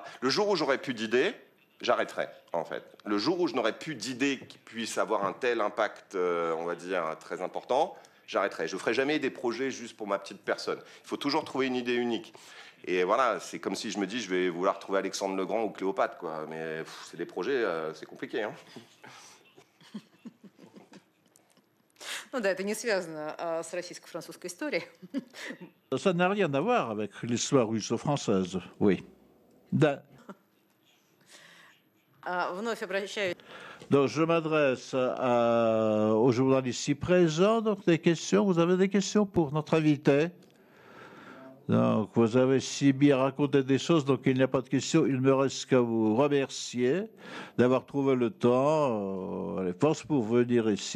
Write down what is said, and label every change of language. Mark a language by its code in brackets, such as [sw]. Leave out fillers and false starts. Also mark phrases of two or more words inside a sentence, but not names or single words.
[fr] Le jour où j'aurai plus d'idées, j'arrêterai en fait. Le jour où je n'aurai plus d'idées qui puissent avoir un tel impact, on va dire, très important, j'arrêterai. Je ne ferai jamais des projets juste pour ma petite personne. Il faut toujours trouver une idée unique. Et voilà, c'est comme si je me dis, je vais vouloir trouver Alexandre le Grand ou Cléopâtre, quoi. Mais c'est des projets, c'est compliqué, hein. [ru] Ну да, это не связано с российско-французской историей. [fr] Ça n'a rien à voir avec l'histoire russo-française, oui. [ru] Вновь обращаюсь. [fr] Donc, je m'adresse aux journalistes ici présents. Donc, des questions. Vous avez des questions pour notre invité? Donc, vous avez si bien raconté des choses, donc il n'y a pas de questions. Il me reste qu'à vous remercier d'avoir trouvé le temps, les forces pour venir ici.